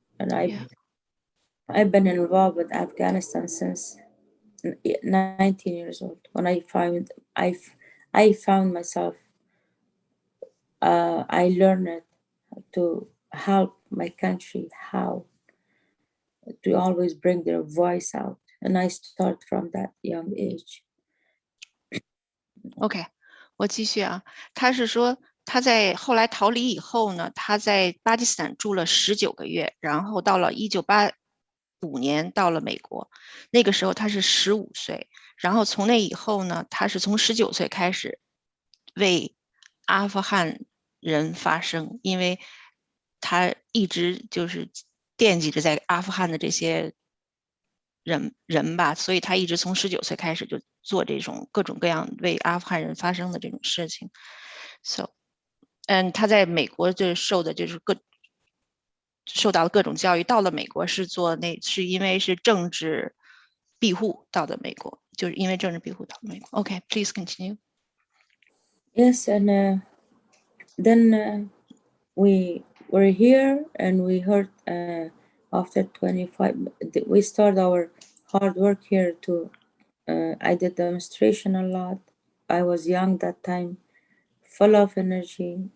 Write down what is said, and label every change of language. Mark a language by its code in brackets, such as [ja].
[en] And I've been involved with Afghanistan since 19 years old. When I found myself I learned to help my country, how to always bring their voice out. And I start from that young age. [zh] OK， 我继续啊。他是说他在后来逃离以后呢，他在巴基斯坦住了19个月，然后到了1985年到了美国，那个时候他是15岁，然后从那以后呢，他是从19岁开始为阿富汗人发声，因为他一直就是惦记着在阿富汗的这些人吧，所以他一直从19岁开始就做这种各种各样为阿富汗人发生的这种事情。 So， 他在美国就受到了各种教育，到了美国是是因为是政治庇护到的美国，就是因为政治庇护到美国。 [en] OK, please continue. Yes, and then we were here and we heard after 25, we started our hard work here to, I did demonstration a lot. I was young that time, full of energy.